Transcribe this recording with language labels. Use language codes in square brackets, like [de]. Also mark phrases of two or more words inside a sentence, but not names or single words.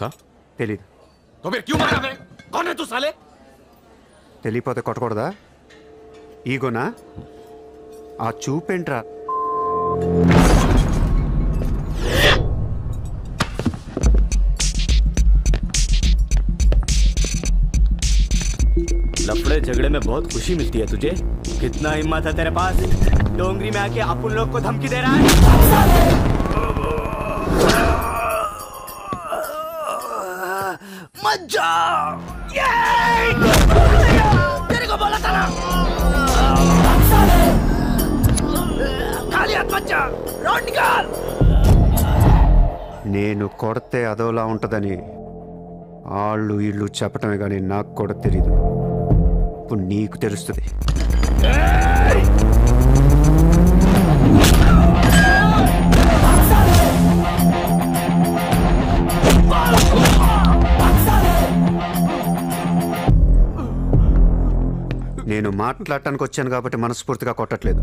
[te] తెలీదు. [hi] तो फिर क्यों मारा? कौन है तू साले? [te] తెలియపోతే కొట్టకూడదా? ఈగోనా? ఆ చూపేంట్రా? [hi] लफड़े झगड़े में बहुत खुशी मिलती है तुझे. कितना हिम्मत है तेरे पास? डोंगरी में आके अपन लोग को धमकी दे रहा है. मत जा. तेरे को बोला था ना, खाली हाथ मत जा. रोड निकाल. [te] నేను కొడితే అదోలా ఉంటుందని వాళ్ళు వీళ్ళు చెప్పటమే కానీ నాకు కూడా తెలీదు. ఇప్పుడు నీకు తెలుస్తుంది. నేను మాట్లాడటానికి వచ్చాను కాబట్టి మనస్ఫూర్తిగా కొట్టట్లేదు.